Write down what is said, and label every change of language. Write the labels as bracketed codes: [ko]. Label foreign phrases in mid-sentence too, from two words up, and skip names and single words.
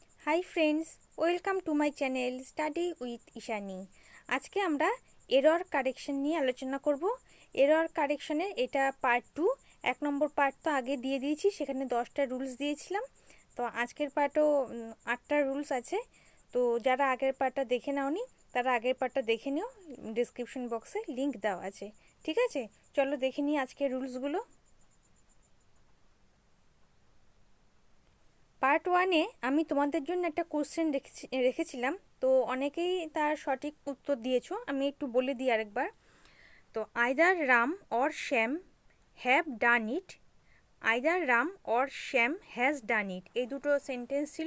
[en] hi friends welcome to my channel study with Ishani. [bn] আজ কে আমরা [en] error correction [bn] নিয়ে আলোচনা করব। এরর কারেকশনের একটা পার্ট 2। এক নম্বর পার্ট তো আগে দিয়ে দিয়েছি, সেখানে 10টা রুলস দিয়েছিলাম। তো আজকের পার্টও 8টা রুলস আছে। তো যারা আগের পার্টটা দেখে নাওনি তারা আগের পার্টটা দেখে নিও, ডেসক্রিপশন বক্সে লিংক देওয়া আছে। ঠিক আছে, চলো দেখে নিই আজকের রুলসগুলো। पार्ट 1 আমি তোমাদের জন্য একটা কোশ্চেন রেখেছিলাম। তো অনেকেই তার সঠিক উত্তর দিয়েছো, আমি একটু বলে দিই আরেকবার। [en] তো either Ram or Shyam have done it, either Ram or Shyam has done it, [bn] এই দুটো সেন্টেন্স ছিল।